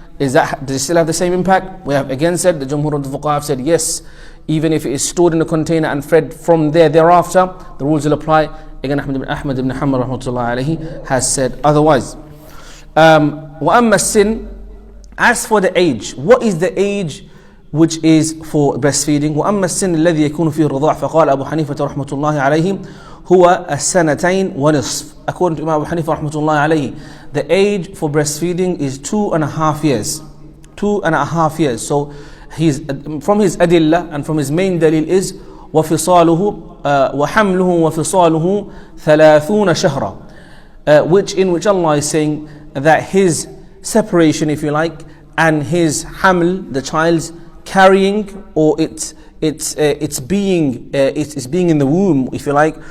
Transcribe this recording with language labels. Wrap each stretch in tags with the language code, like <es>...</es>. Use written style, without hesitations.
<en>Does it still have the same impact? We have again said, the Jumhur of the Fuqaha have said yes, even if it is stored in a container and fed from thereafter, the rules will apply. Again, Ahmad ibn Hanbal rahmatullahi alayhi has said otherwise.</en> <ar>وَأَمَّا</ar> <en>sin, as for the age, what is the age which is for breastfeeding?</en> <ar>وَأَمَّا السن الذي يكون فيه الرضاع فقال أبو حنيفة رحمة الله عليه هو السنتين ونصف.</ar> <en>According to Imam Abu Hanifa</en> <ar>رحمة الله عليه,</ar> <en>the age for breastfeeding is 2.5 years. 2.5 years. So from his adillah and from his main dalil is</en> <ar>وفصاله وحمله وفصاله 30 شهرا,</ar> <en>in which Allah is saying that his separation, if you like, and his haml, the child's carrying, or it's being in the womb, if you like.</en>